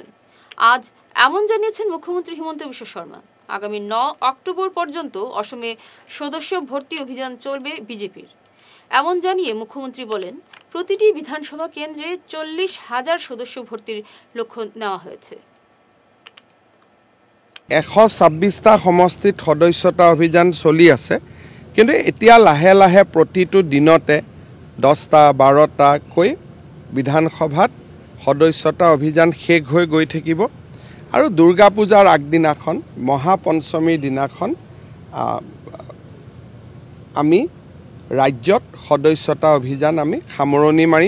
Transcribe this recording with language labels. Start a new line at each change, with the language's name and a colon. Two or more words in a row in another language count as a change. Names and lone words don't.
Bangla: আজ এমন জানিয়েছেন মুখ্যমন্ত্রী হিমন্ত বিশ্ব শর্মা। আগামী 9 অক্টোবর পর্যন্ত অসমে সদস্য ভর্তি অভিযান চলবে বিজেপির। এমন জানিয়ে মুখ্যমন্ত্রী বলেন, প্রতিটি বিধানসভা কেন্দ্রে 40,000 সদস্য ভর্তির লক্ষ্য নেওয়া হয়েছে।
Assamese: 126টা সমষ্টিত সদস্যতা অভিযান চলি আছে, কিন্তু এতিয়া লাহে লাহে প্ৰতিটো দিনতে 10টা 12টাকৈ বিধানসভাত সদস্যতা অভিযান শেষ হৈ গৈ থাকিব। আৰু দুৰ্গা পূজাৰ আগদিনাখন মহাপঞ্চমীৰ দিনাখন আমি ৰাজ্যত সদস্যতা অভিযান আমি সামৰণি মাৰিম।